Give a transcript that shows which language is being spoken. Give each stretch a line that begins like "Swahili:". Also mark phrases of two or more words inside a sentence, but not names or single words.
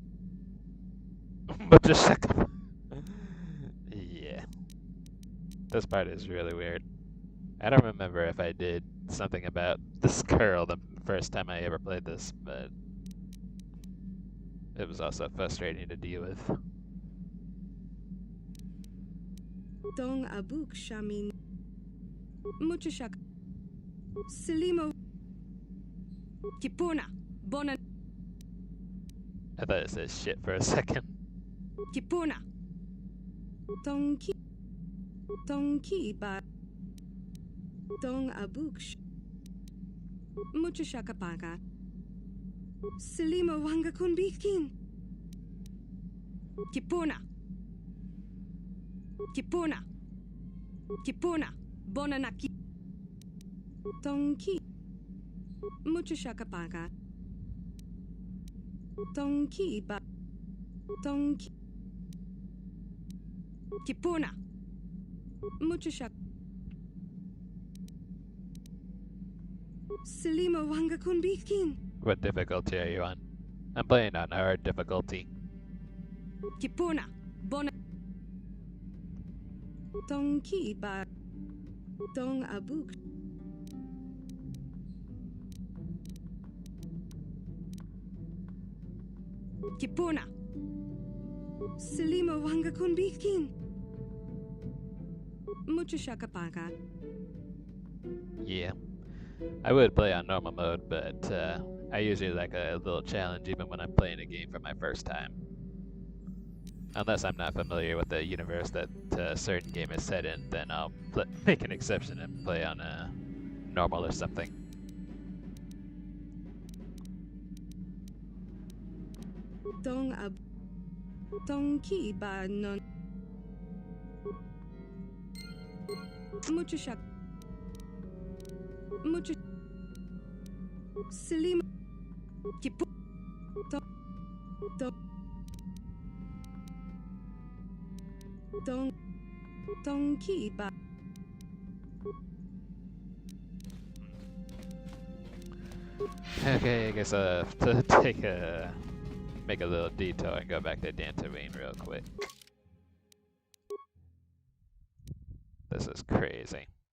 English: But just second. Yeah. This part is really weird. I don't remember if I did something about this girl the first time I ever played this, but it was also frustrating to deal with. Tong abuk shamin. Mucho shaka. Selima. Kipuna. Bonan. I thought it said shit for a second. Kipuna. Tong ki. Tong ki ba. Tong abuk. Mucho shaka paga. Selima wanga kunbikin. Kipuna. Kipuna. Kipuna. Bonanaki. Tong ki. Mucho shaka paga. Tong ki ba. Tong ki. Kipuna. Mucho shak. Selima wanga kun bikin. What difficulty are you on? I'm playing on hard difficulty. Kipuna. Bona. Tong ki ba. Tong abuk. Kipuna. Selima wanga kun bikin. Mucho shakapaka. Yeah. I would play on normal mode, but I usually like a little challenge even when I'm playing a game for my first time. Unless I'm not familiar with the universe that a certain game is set in, then I'll make an exception and play on normal or something. Tong ki ba non. Mucho shak. Mucho. Selima. Kipu. Tong ki ba. Okay, I guess I'll have to make a little detour and go back to Tatooine real quick. This is crazy.